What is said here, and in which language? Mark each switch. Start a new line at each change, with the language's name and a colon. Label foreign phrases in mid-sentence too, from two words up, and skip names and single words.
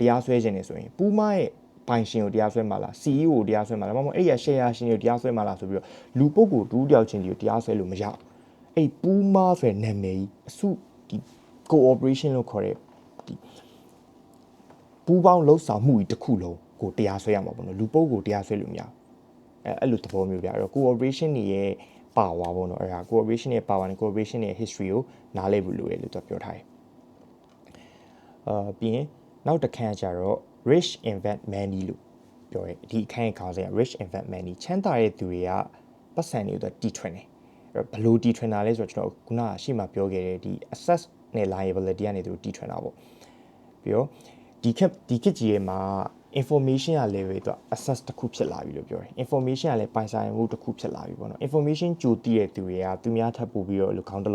Burmese: တရားစွဲခြင်းနေဆိုရင်ပူးမားရဲ့ပိုင်ရှင်ကိုတရားစွဲမှာလား CEO ကိုတရားစွဲမှာလားမဟုတ်အဲ့ဒီ share ရှင်ကိုတရားစွဲမှာလားဆိုပြီးတော့လူပုဂ္ဂိုလ်တူတယောက်ချင်းစီကိုတရားစွဲလို့မရဘူးအဲ့ပူးမားဆွဲနာမည်ကြီးအစုဒီ cooperation လို့ခေါ်တဲ့ဒီပူးပေါင်းလှုပ်ဆောင်မှုကြီးတစ်ခုလုံးကိုတရားစွဲရမှာပေါ့နော်လူပုဂ္ဂိုလ်တရားစွဲလို့မရဘူးအဲ့လိုသဘောမျိုးပြအဲ့တော့ cooperation တွေရဲ့power ပေါ့နော်အဲ့ဒါ cooperation ရဲ့ power နဲ့ cooperation ရဲ့ history ကိုနားလည်ဖို့လိုတယ်လို့သူပြောထားတယ် ပြီးရင်နောက်တစ်ခန်းကျတော့
English: rich invent money
Burmese: လို့ပြောရဲဒီအခန်းခေါင်းစဉ်က
English: rich invent money
Burmese: ချမ်းသာတဲ့သူတွေကပတ်စံတွေကိုတီထွင်တယ်အဲ့ဘယ်လိုတီထွင်တာလဲဆိုတော့ကျွန်တော်ခုနကရှေ့မှာပြောခဲ့တဲ့ဒီ assets နဲ့ liability ကနေသူတီထွင်တာပေါ့ ပြီးတော့ဒီခေတ်ကြီးရဲ့မှာ information ရ level တော့ access တစ်ခုဖြစ်လာပြီလို့ပြောတယ် information ကလည်းပိုင်ဆိုင်မှုတစ်ခုဖြစ်လာပြီပေါ့နော် information ကြိုတည်တဲ့သူတွေကသူများထပ်ပို့ပြီးတော့လူခေါင်းတစ်